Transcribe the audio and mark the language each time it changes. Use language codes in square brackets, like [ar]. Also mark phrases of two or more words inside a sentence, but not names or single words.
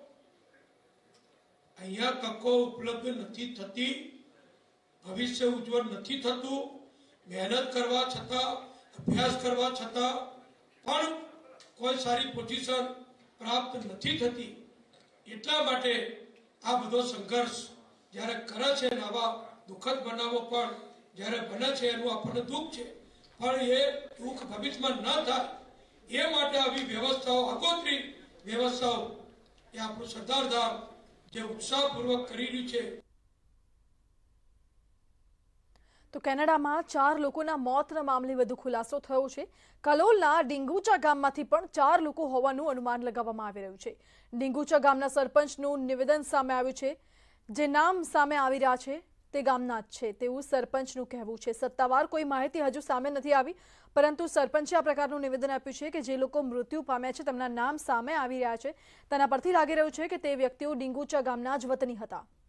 [gu] અહીંયા તકો ઉપલબ્ધ નથી થતી, ભવિષ્ય ઉજ્જવળ નથી થતું। મહેનત કરવા છતાં, અભ્યાસ કરવા છતાં પણ કોઈ સારી પોઝિશન પ્રાપ્ત નહીં થતી। એટલા માટે આ બધો સંઘર્ષ જ્યારે કરે છે ને આવા દુખદ બનાવો પણ જ્યારે બને છે એનું આપણે દુખ છે પણ એ દુખ ભવિષ્યમાં ન થાય એ માટે આવી વ્યવસ્થાઓ, આગોતરી વ્યવસ્થાઓ એ આપણો સરદારધામ જે ઉત્સાહપૂર્વક કરી રહ્યું છે। તો કેનેડામાં 4 લોકોના મોતના મામલે વધુ ખુલાસો થયો છે। કલોલના ડીંગુચા ગામમાંથી પણ 4 લોકો હોવાનું અનુમાન લગાવવામાં આવી રહ્યું છે। ડીંગુચા ગામના સરપંચનું નિવેદન સામે આવ્યું છે। જે નામ સામે આવી રહ્યા છે તે ગામના જ છે તેવું સરપંચનું કહેવું છે। સત્તાવાર કોઈ માહિતી હજુ સામે નથી આવી પરંતુ સરપંચે આ પ્રકારનું નિવેદન આપ્યું છે કે જે લોકો મૃત્યુ પામ્યા છે તેમના નામ સામે આવી રહ્યા છે તેના પરથી લાગી રહ્યું છે કે તે વ્યક્તિઓ ડીંગુચા ગામના જ વતની હતા।